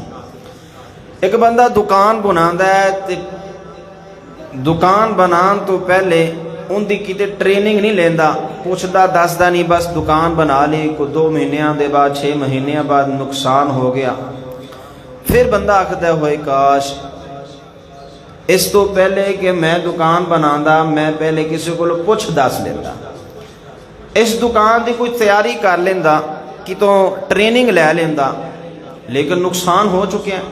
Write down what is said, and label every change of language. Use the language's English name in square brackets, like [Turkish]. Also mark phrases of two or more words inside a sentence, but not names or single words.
[Punjabi] ایک بندہ دکان بناندا ہے تے دکان بنان تو پہلے ان دی کیتے ٹریننگ نہیں لیندا، پوچھدا دسدا نہیں، بس دکان بنا لی، کو 2 مہینیاں دے بعد 6 مہینیاں بعد نقصان ہو گیا، پھر بندہ آکھدا ہوئے کاش اس تو پہلے کہ میں دکان بناندا میں پہلے کسی کو پوچھ دس لیندہ، اس دکان دی کوئی تیاری کر لیندہ، کتوں ٹریننگ لے لیندہ، لیکن نقصان ہو چکے ہیں۔